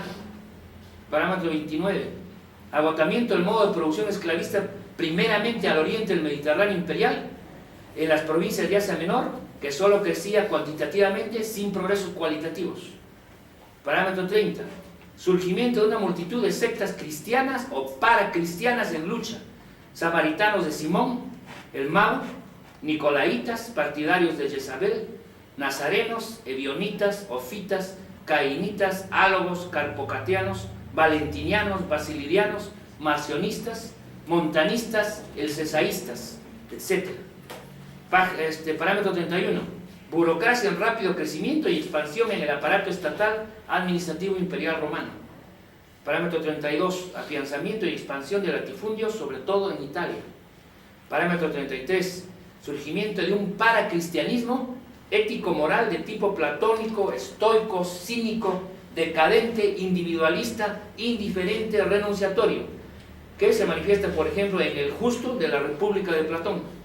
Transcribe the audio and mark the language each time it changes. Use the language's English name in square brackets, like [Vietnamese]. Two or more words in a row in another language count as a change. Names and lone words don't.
[Spanish] Parámetro 29, agotamiento del modo de producción esclavista primeramente al oriente del Mediterráneo imperial, en las provincias de Asia Menor, que solo crecía cuantitativamente sin progresos cualitativos. Parámetro 30, surgimiento de una multitud de sectas cristianas o paracristianas en lucha, samaritanos de Simón, el mago, nicolaitas, partidarios de Jezabel, nazarenos, ebionitas, ofitas, cainitas, álogos, carpocatianos, valentinianos, basilirianos, marcionistas, montanistas, elcesaístas, etc. Parámetro 31, burocracia en rápido crecimiento y expansión en el aparato estatal administrativo imperial romano. Parámetro 32, afianzamiento y expansión de latifundios, sobre todo en Italia. Parámetro 33, surgimiento de un paracristianismo ético-moral de tipo platónico, estoico, cínico, decadente, individualista, indiferente, renunciatorio, que se manifiesta, por ejemplo, en el Justo de la República de Platón,